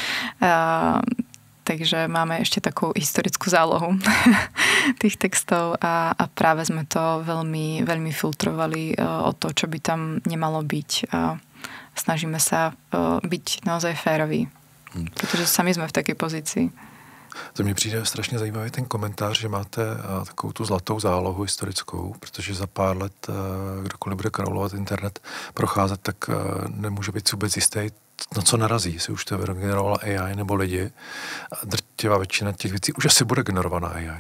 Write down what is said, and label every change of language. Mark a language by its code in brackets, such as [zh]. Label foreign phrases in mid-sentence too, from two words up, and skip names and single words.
[sk] Takže máme ešte takú historickú zálohu tých textov a práve sme to veľmi, veľmi filtrovali o to, čo by tam nemalo byť. Snažíme sa byť naozaj féroví, pretože sami sme v takej pozícii. [cs] To mně přijde strašně zajímavý ten komentář, že máte takovou tu zlatou zálohu historickou, protože za pár let, kdokoliv bude kraulovat internet, procházet, tak nemůže být vůbec jistý, na co narazí, jestli už to vygenerovala AI nebo lidi. A drtivá většina těch věcí už asi bude generovaná AI.